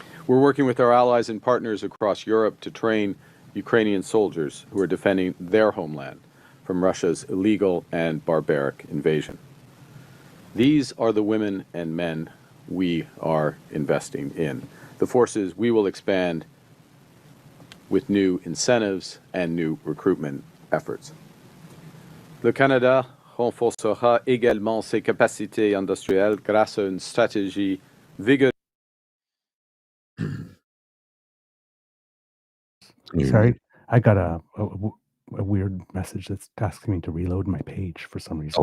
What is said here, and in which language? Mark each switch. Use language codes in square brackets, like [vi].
[en] We're working with our allies and partners across Europe to train Ukrainian soldiers who are defending their homeland from Russia's illegal and barbaric invasion. These are the women and men we are investing in. The forces we will expand with new incentives and new recruitment efforts. [fr] Le Canada renforcera également ses capacités industrielles grâce à une stratégie vigoureuse. [en] Sorry, I got a weird message that's asking me to reload my page for some reason.